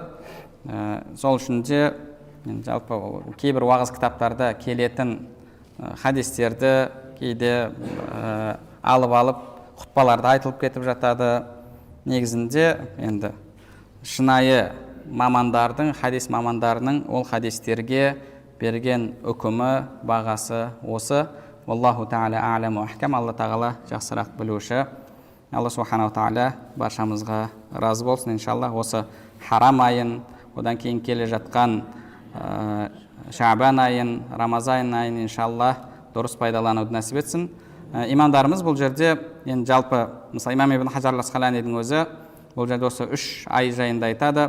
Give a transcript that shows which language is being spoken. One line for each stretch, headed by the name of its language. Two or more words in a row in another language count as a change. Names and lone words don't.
Kazakh: Сол үшін де жалпы кейбір уағыз кітаптарда келетін хадистерді кейде алып құтпаларда айтылып кетіп жатады. Негізінде енді шынайы мамандардың, хадис мамандарының ол хадистерге берген үкімі, бағасы осы.
Arabic: الله تعالى أعلم أحكم.
Kazakh: Алла тағала жақсырақ білуші. Алла субханаху тағала баршамызға разы болсын. Иншалла осы харам айын, одан кейін келе жатқан Шаабан айын, Рамазан айын иншалла дұрыс пайдалануды нәсіп етсін. Имамдарымыз бұл жерде енді жалпы, мысалы имам ибн Хаджар ал-Асқаланидің өзі бұл жерде осы 3 ай жайында айтады.